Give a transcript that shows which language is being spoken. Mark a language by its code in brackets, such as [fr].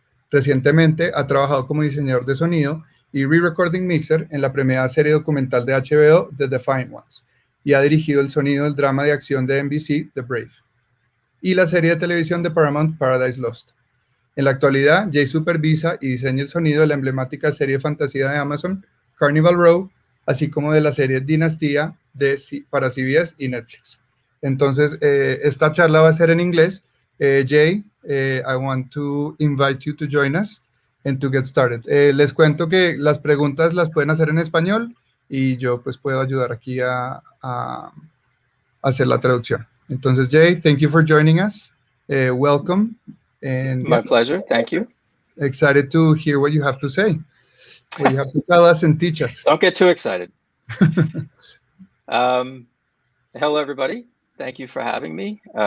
[es] Recientemente ha trabajado como diseñador de sonido y re-recording mixer en la premiada serie documental de HBO, The Defiant Ones, y ha dirigido el sonido del drama de acción de NBC, The Brave, y la serie de televisión de Paramount, Paradise Lost. En la actualidad, Jay supervisa y diseña el sonido de la emblemática serie de fantasía de Amazon, Carnival Row, así como de la serie Dinastía para CBS y Netflix. Entonces, esta charla va a ser en inglés. [en] Jay, I want to invite you to join us and to get started. [es] Les cuento que las preguntas las pueden hacer en español y yo pues puedo ayudar aquí a hacer la traducción. [en] Entonces, Jay, thank you for joining us. Welcome. And my pleasure. Thank you. Excited to hear what you have to say, what you have to tell us and teach us. Don't get too excited. Hello, everybody. Thank you for having me.